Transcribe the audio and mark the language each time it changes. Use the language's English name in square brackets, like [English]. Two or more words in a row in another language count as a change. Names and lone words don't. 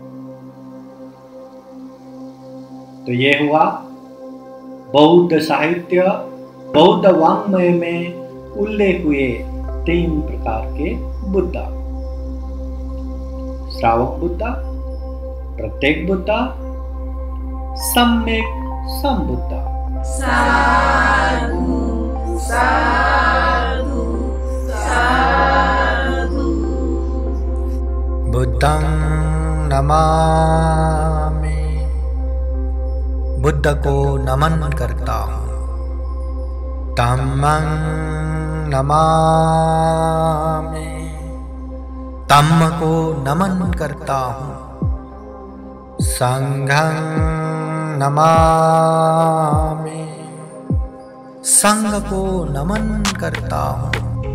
[Hindi] तो ये हुआ बौद्ध साहित्य, बौद्ध वाङ्मय में उल्लेख हुए 3 प्रकार के बुद्ध: श्रावक बुद्ध, प्रत्येक बुद्ध, सम्यक संबुद्ध। [Pali] साधु साधु साधु। बुद्धं नमामि, [Hindi] बुद्ध को नमन करता हूँ। [Pali] धम्मं नमामि, [Hindi] धम्म को नमन करता हूँ। [Pali] संघं नमामि, [Hindi] संघ को नमन करता हूँ।